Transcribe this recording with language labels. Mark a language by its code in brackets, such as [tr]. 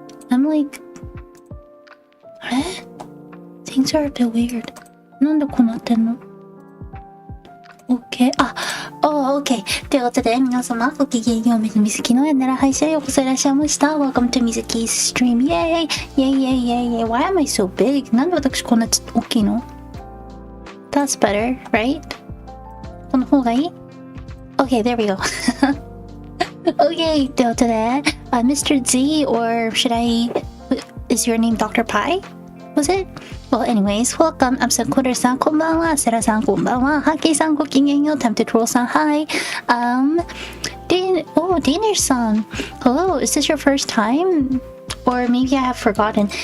[en] I'm like, [ja] あれ [en] Things are a bit weird. [ja] なんでこうなってんの ?OK. [en] OK. [ja] ということで、皆様、ごきげんよう、Mizukiのなら配信へようこそいらっしゃいました。 [en] Welcome to Mizuki's stream. Yay! Yay! Why am I so big? [ja] なんで私こんな大きいの ? [en] That's better, right? [ja] この方がいい ? [en] Okay, there we go. Okay, [ja] ということで、Mr. [en] Z, or should I... Is your name Dr. Pie? Was it? Well, anyways, welcome. [ja] I'm Sakura さん、こんばんは。セラさん、こんばんは。ハッキーさん、ごきげんよう。 [en] Tempted Troll さん、Hi. Danish さん。 Hello, is this your first time? Or maybe I have forgotten.